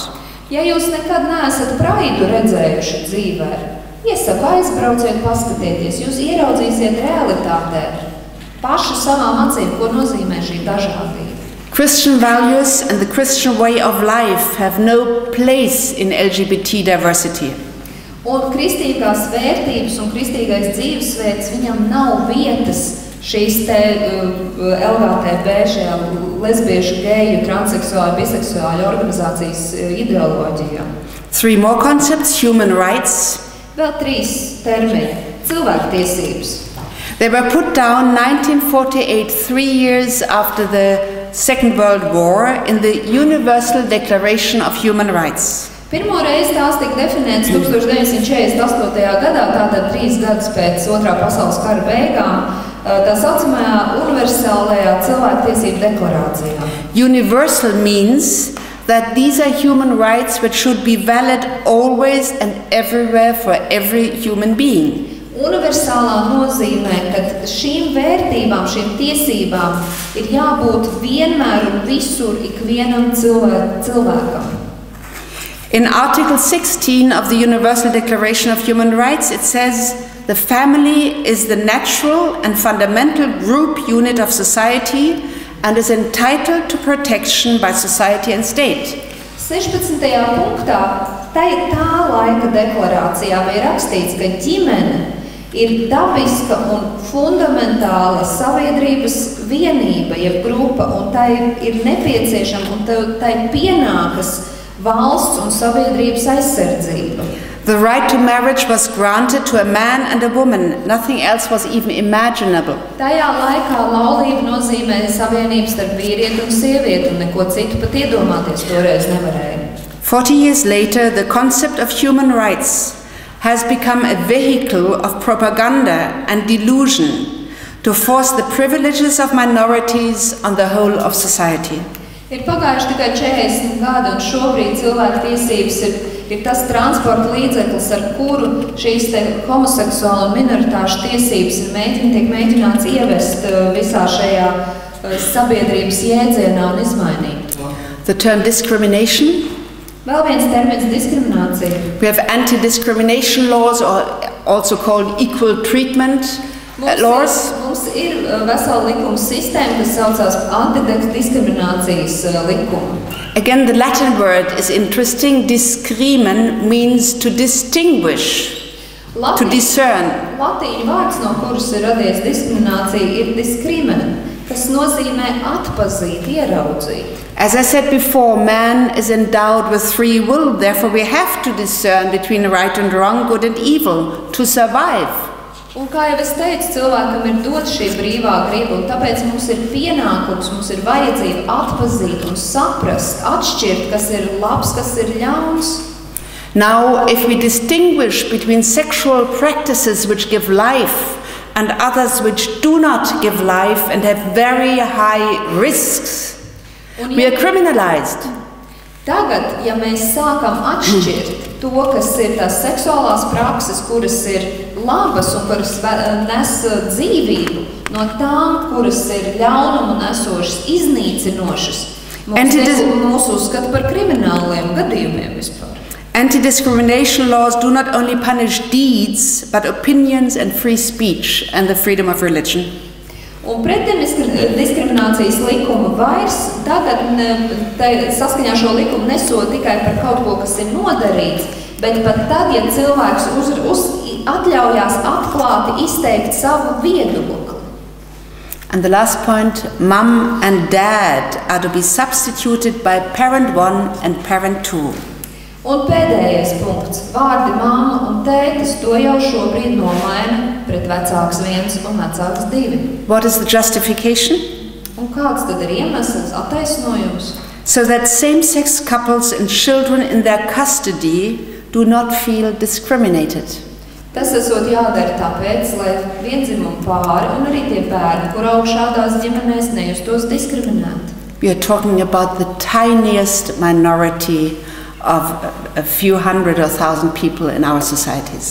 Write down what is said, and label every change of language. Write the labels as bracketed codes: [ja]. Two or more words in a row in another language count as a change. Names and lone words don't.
[lv] Ja jūs nekad neesat praidu redzējuši dzīvē, iesaku aizbrauciet, paskatieties, jūs ieraudzīsiet realitātē paši savām acīm, ko nozīmē šī dažādība. [en] Christian values and the Christian way of life have no place in LGBT diversity. [lv] Un kristīgās vērtības un kristīgais dzīvesveids, viņam nav vietas šīs te LGTB, šajā lesbiešu, geju, transseksuāļu, biseksuāļu organizācijas ideoloģijā. [en] 3 more concepts, human rights. [lv] Vēl 3 termini. Cilvēktiesības. [en] They were put down 1948, 3 years after the Second World War, in the Universal Declaration of Human Rights. [lv] Pirmo reizi tās tika definētas 1948. gadā, tātad 3 gadus pēc Otrā pasaules kara beigām, tā saucamajā universālajā cilvēktiesību deklarācijā. [en] Universal means that these are human rights which should be valid always and everywhere for every human being. [lv] Universālā nozīmē, ka šīm vērtībām, šīm tiesībām ir jābūt vienmēr un visur ikvienam cilvēkam. [en] In Article 16 of the Universal Declaration of Human Rights, it says, the family is the natural and fundamental group unit of society and is entitled to protection by society and state. [lv] 16. punktā tā laika deklarācijā bija rakstīts, ka ģimene ir dabiska un fundamentāla sabiedrības vienība, jeb grupa, un tai ir nepieciešama un tai pienākas valsts un sabiedrības aizsardzība. [en] The right to marriage was granted to a man and a woman. Nothing else was even imaginable. [lv] Tajā laikā laulība nozīmē savienības starp vīrieti un sievieti, un neko citu pat iedomāties toreiz nevarēja. [en] 40 years later, the concept of human rights has become a vehicle of propaganda and delusion to force the privileges of minorities on the whole of society. [lv] Ir pagājuši tikai 40 gadi, un šobrīd cilvēku tiesības ir tas transporta līdzeklis, ar kuru šīs te homoseksuāla un minoritāšu tiesības tiek mēģināts ievest visā šajā sabiedrības jēdzienā un izmainīt to. [en] The term discrimination. [lv] Vēl viens termins diskriminācija. [en] We have anti-discrimination laws, or also called equal treatment laws. [lv] Mums ir vesela likuma sistēma, kas saucās antidiskriminācijas likuma. [en] Again, the Latin word is interesting. Discrimen means to distinguish, to discern. [lv] Latīņu vārds, no kuras ir radies diskriminācija, ir discrimen, kas nozīmē atpazīt, ieraudzīt. [en] As I said before, man is endowed with free will, therefore we have to discern between right and wrong, good and evil, to survive. [lv] Un kā jau es teicu, cilvēkam ir dot šī brīvā griba, un tāpēc mums ir pienākums, mums ir vajadzība atpazīt un saprast, atšķirt, kas ir labs, kas ir ļauns. [en] Now, if we distinguish between sexual practices which give life and others which do not give life and have very high risks, we are criminalized. [lv] Tagad, ja mēs sākam atšķirt to, kas ir tās seksuālās prakses, kuras ir labas un kuras nes dzīvību, no tām, kuras ir ļaunumu nesošas, iznīcinošas, mūs uzskata par krimināliem gadījumiem vispār. [en] Anti-discrimination laws do not only punish deeds, but opinions and free speech and the freedom of religion. [lv] Un pretdiskriminācijas likuma vairs tagad saskaņā šo likumu nesod tikai par kaut ko, kas ir nodarīts, bet pat tad, ja cilvēks atļaujās atklāti izteikt savu viedokli. [en] And the last point, mom and dad are to be substituted by parent 1 and parent 2. [lv] Un pēdējais punkts, vārdi mamma un tētis, to jau šobrīd nomaina pret vecāks 1 un vecāks 2. [en] What is the justification? [lv] Un kāds tad ir iemesls, attaisnojums? [en] So that same-sex couples and children in their custody do not feel discriminated. [lv] Tas esot jādara tāpēc, lai viendzimumu pāri un arī tie bērni, kur aug šādās ģimenēs, nejustos diskriminēti. [en] We are talking about the tiniest minority of a few hundred or thousand people in our societies.